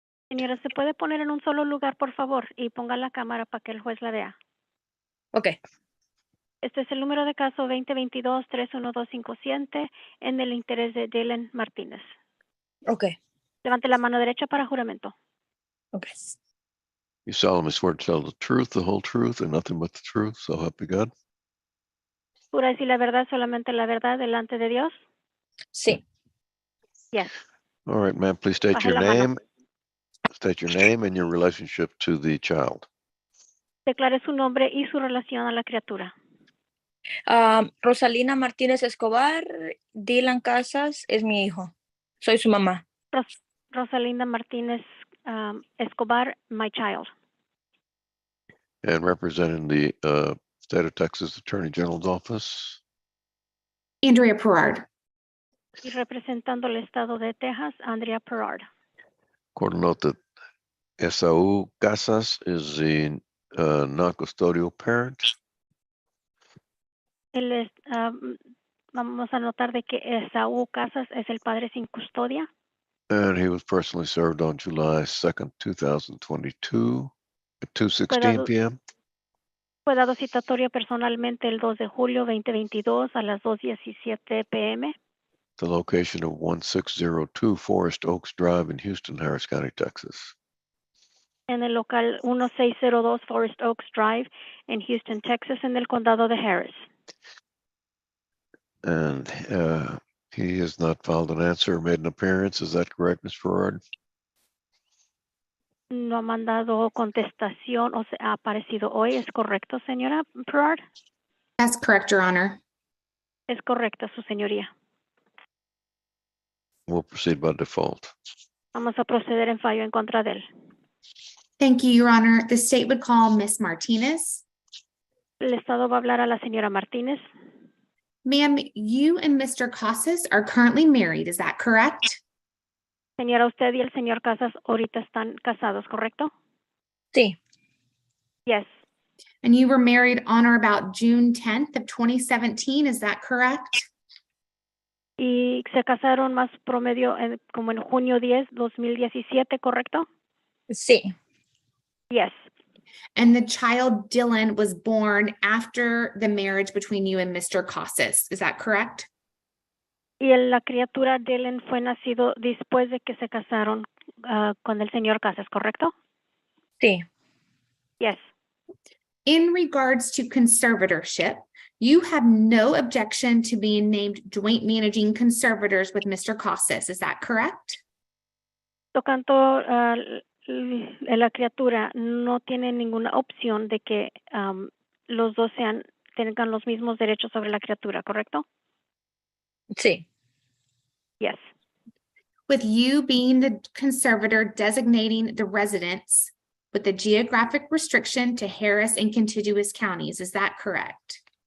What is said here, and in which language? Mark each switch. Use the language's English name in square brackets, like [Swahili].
[Spanish] Señora, ¿se puede poner en un solo lugar, por favor? Y ponga la cámara para que el juez la vea. Ok. Este es el número de caso 2022-31257 en el interés de Dylan Martínez. Ok. Levante la mano derecha para juramento. Ok. [English] You solemnly swear to tell the truth, the whole truth, and nothing but the truth, so help you God. [Spanish] ¿Jura decir la verdad, solamente la verdad, delante de Dios? Sí. [English] Yes. All right, ma'am, please state [Spanish] Baje [English] your [Spanish] la mano. [English] name. State your name and your relationship to the child. [Spanish] Declare su nombre y su relación a la criatura. Rosalina Martínez Escobar, Dylan Casas es mi hijo. Soy su mamá. [English] Rosalinda Martínez Escobar, my child. And representing the State of Texas Attorney General's Office. Andrea Perard. [Spanish] Y representando el estado de Texas, Andrea Perard. [English] Court will note that Esau Casas is the non-custodial parent. [Spanish] Él es, vamos a notar de que Esaú Casas es el padre sin custodia. [English] And he was personally served on July 2nd, 2022 at 2:16 p.m. [Spanish] Fue dado citatorio personalmente el 2 de julio 2022 a las 2:17 p.m. [English] The location of 1602 Forest Oaks Drive in Houston, Harris County, Texas. [Spanish] En el local 1602 Forest Oaks Drive en Houston, Texas, en el condado de Harris. [English] And he has not filed an answer or made an appearance. Is that correct, Ms. Farard? [Spanish] No ha mandado contestación o se ha aparecido hoy. ¿Es correcto, señora Perard? [English] That's correct, Your Honor. [Spanish] Es correcta, su señoría. [English] We'll proceed by default. [Spanish] Vamos a proceder en fallo en contra de él. [English] Thank you, Your Honor. The state would call Miss Martinez. [Spanish] El Estado va a hablar a la señora Martínez. [English] Ma'am, you and Mr. Casas are currently married, is that correct? [Spanish] Señora, usted y el señor Casas ahorita están casados, ¿correcto? Sí, [English] Yes. And you were married on or about June 10th of 2017, is that correct? [Spanish] Y se casaron más promedio como en junio 10, 2017, ¿correcto? sí, [English] Yes. And the child Dylan was born after the marriage between you and Mr. Casas, is that correct? [Spanish] Y la criatura Dylan fue nacido después de que se casaron con el señor Casas, ¿correcto? sí. [English] Yes. In regards to conservatorship, you have no objection to being named joint managing conservators with Mr. Casas, is that correct? [Spanish] Tocando la criatura, no tiene ninguna opción de que los dos tengan los mismos derechos sobre la criatura, ¿correcto? Sí, [English] Yes. With you being the conservator designating the residents with the geographic restriction to Harris and contiguous counties, is that correct?